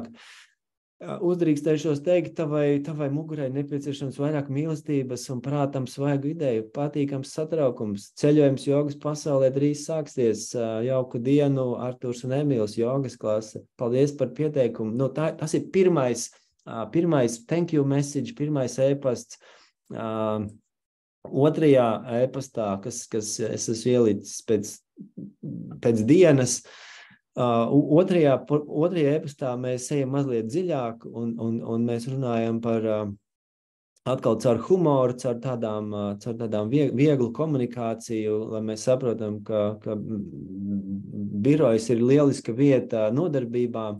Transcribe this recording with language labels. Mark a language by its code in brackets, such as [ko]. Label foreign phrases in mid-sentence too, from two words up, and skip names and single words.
[lv] Uzdrīkstēšos teikt, tavai mugurai nepieciešams vairāk mīlestības un prātam svaigu ideju, patīkams satraukums. Ceļojums jogas pasaulē drīz sāksies. Jauku dienu, Arturs un Emīls, jogas klase. Paldies par pieteikumu. Tas ir pirmais [en] thank you message, [lv] pirmais e-pasts. Otrajā e-pastā, kas es esmu ielicis pēc dienas, otrajā e-pastā mēs ejam mazliet dziļāk un mēs runājam par atkal caur humoru, caur tādām vieglu komunikāciju, lai mēs saprotam, ka birojas ir lieliska vieta nodarbībām.